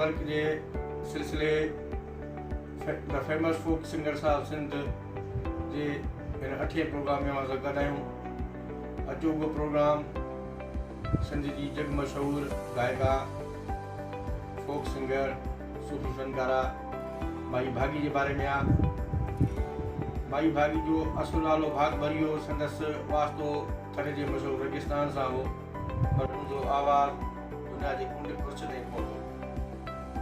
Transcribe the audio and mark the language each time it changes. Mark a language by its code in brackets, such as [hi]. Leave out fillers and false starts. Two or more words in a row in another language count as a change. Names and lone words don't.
[sd] जे सिलसिले द फेमस फोक सिंगर्स ऑफ सिंध जे हिन 8 प्रोग्राम में असां गॾु आहियूं। अचो उहो प्रोग्राम सिंध जी जग मशहूर गायका [en] folk singer [sd] सूफी फनकारा माई भागी जे बारे में आहे। माई भागी जो असुल नालो भाग भरियो संदसि वास्तो थरे जे मशहूर रेगिस्तान सां हो, पर उनजो आवाज़ दुनिया जे कुंड कुर्छ ताईं पहुतो।